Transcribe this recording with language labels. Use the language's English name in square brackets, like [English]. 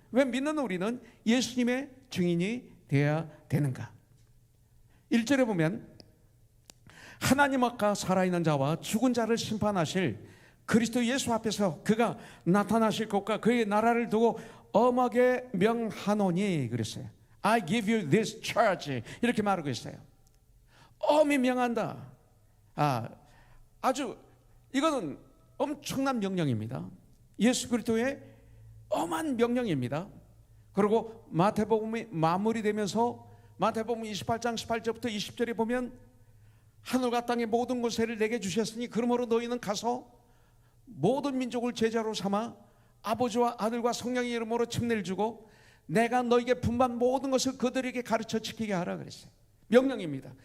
[Korean] 왜 믿는 우리는 예수님의 증인이 되어야 되는가? 1절에 보면 하나님 앞과 살아있는 자와 죽은 자를 심판하실 그리스도 예수 앞에서 그가 나타나실 것과 그의 나라를 두고 엄하게 명하노니 그랬어요. [English] I give you this charge, [Korean] 이렇게 말하고 있어요. 엄히 명한다. 아주 이거는 엄청난 명령입니다. 예수 그리스도의 엄한 명령입니다. 그리고 마태복음이 마무리되면서 마태복음 28장 18절부터 20절에 보면 하늘과 땅의 모든 권세를 내게 주셨으니 그러므로 너희는 가서 모든 민족을 제자로 삼아 아버지와 아들과 성령의 이름으로 침례를 주고 내가 너에게 분반 모든 것을 그들에게 가르쳐 지키게 하라 그랬어요. 명령입니다.